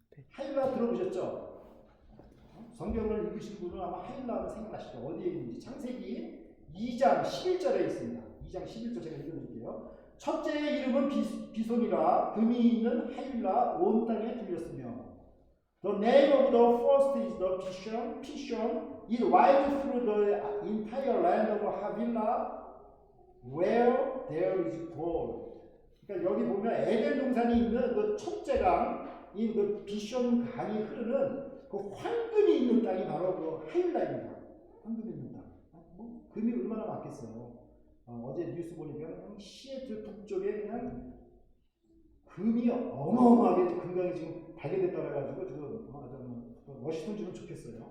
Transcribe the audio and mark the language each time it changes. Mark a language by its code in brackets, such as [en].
[ko] 하일라 들어보셨죠? 성경을 읽으신 분은 아마 하일라를 생각하시죠. 어디에 있는지. 창세기 2장 11절에 있습니다. 2장 11절 제가 읽어드릴게요. 첫째의 이름은 비손이라 금이 있는 하일라 온 땅에 들렸으며 [en] The name of the first is the Pishon. Pishon is wide through the entire land of Havilah where there is gold. [ko] 그러니까 여기 보면 에덴 동산이 있는 그 첫째 강인 그 비숑 강이 흐르는 그 황금이 있는 땅이 바로 그 하일라입니다. 황금이 있는 땅. 뭐 금이 얼마나 많겠어요. 어제 뉴스 보니까 시애틀 북쪽에 그냥 금이 어마어마하게 금강이 지금 발견됐다고 해가지고 지금 워싱턴 주면 좋겠어요.